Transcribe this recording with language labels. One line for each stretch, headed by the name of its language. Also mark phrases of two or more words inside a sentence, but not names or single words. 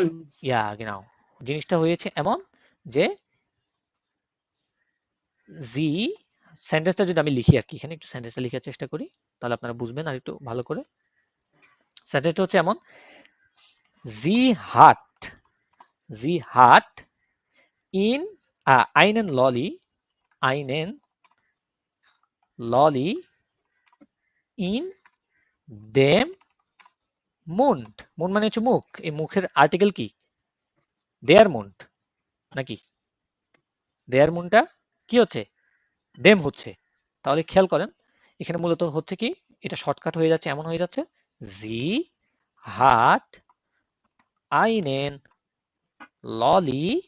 German: Ja genau,
Bangla: জিনিসটা হয়েছে এমন যে জি, সেন্টেন্সটা যদি আমি লিখি আর কি, এখানে একটু সেন্টেন্সটা লিখার চেষ্টা করি, তাহলে আপনারা বুঝবেন আর একটু ভালো করে। সেন্টেন্সটা হচ্ছে এমন,
German: Sie hat, Sie hat in einen Lolli, einen Lolli in dem Mund,
Bangla: মুন্ড মানে হচ্ছে মুখ, এই মুখের আর্টিকেল কি,
German: der Mund
Bangla: নাকি, দেয়ার মুন্ডটা কি হচ্ছে, দেম হচ্ছে। তাহলে খেয়াল করেন এখানে মূলত হচ্ছে কি, এটা শর্টকাট হয়ে যাচ্ছে, এমন হয়ে যাচ্ছে,
German: Sie hat einen Lolli